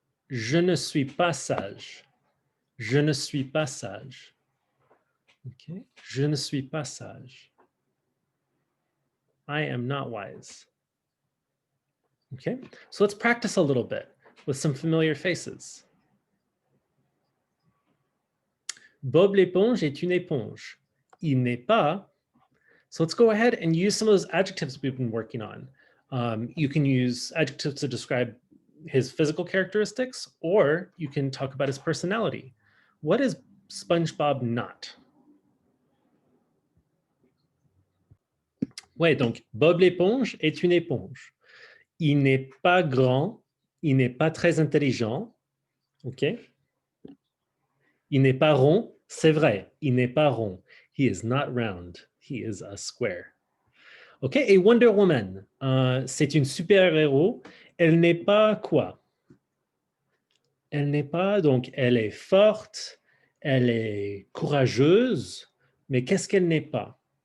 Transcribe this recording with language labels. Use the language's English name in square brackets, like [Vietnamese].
[French] Je ne suis pas sage. Je ne suis pas sage. Okay. Je ne suis pas sage. [English] I am not wise. [French] Okay. [English] So let's practice a little bit with some familiar faces. [French] Bob l'éponge est une éponge. Il n'est pas. [English] So let's go ahead and use some of those adjectives we've been working on. You can use adjectives to describe his physical characteristics, or you can talk about his personality. What is SpongeBob not? [French] Ouais, donc Bob l'éponge est une éponge. Il n'est pas grand, il n'est pas très intelligent, ok? Il n'est pas rond, c'est vrai, il n'est pas rond. [English] He is not round, he is a square. [French] Ok, et Wonder Woman, c'est une super-héros. Elle n'est pas quoi? Elle n'est pas, donc elle est forte, elle est courageuse, mais qu'est-ce qu'elle n'est pas?